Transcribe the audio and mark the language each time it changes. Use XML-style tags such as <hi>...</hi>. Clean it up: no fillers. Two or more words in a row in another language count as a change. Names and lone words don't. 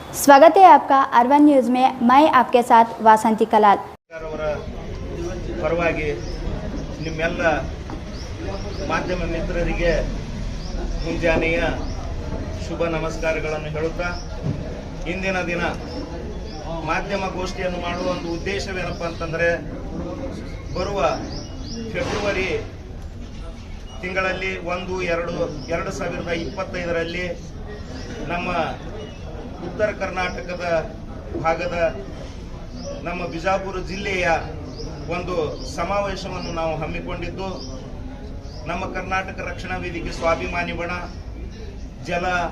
<hi>स्वागत है आपका अर्बन न्यूज़ में। मैं आपके साथ वासंती कलाल।</hi> <kn>ಪರವಾಗಿ ನಿಮ್ಮೆಲ್ಲ ಮಾಧ್ಯಮ ಮಿತ್ರರಿಗೆ ಮುಂಜಾನೆಯ ಶುಭ ನಮಸ್ಕಾರಗಳನ್ನು ಹೇಳುತ್ತಾ, ಇಂದಿನ ದಿನ ಮಾಧ್ಯಮ ಗೋಷ್ಠಿಯನ್ನು ಮಾಡುವ ಒಂದು ಉದ್ದೇಶವೇನಪ್ಪ ಅಂತಂದರೆ, ಬರುವ ಫೆಬ್ರವರಿ ತಿಂಗಳಲ್ಲಿ 1-2-2025ರಲ್ಲಿ ನಮ್ಮ ಉತ್ತರ ಕರ್ನಾಟಕದ ಭಾಗದ ನಮ್ಮ ಬಿಜಾಪುರ ಜಿಲ್ಲೆಯ ಒಂದು ಸಮಾವೇಶವನ್ನು ನಾವು ಹಮ್ಮಿಕೊಂಡಿದ್ದು, ನಮ್ಮ ಕರ್ನಾಟಕ ರಕ್ಷಣಾ ವೇದಿಕೆ ಸ್ವಾಭಿಮಾನಿ ಬಣ ಜಲ</kn>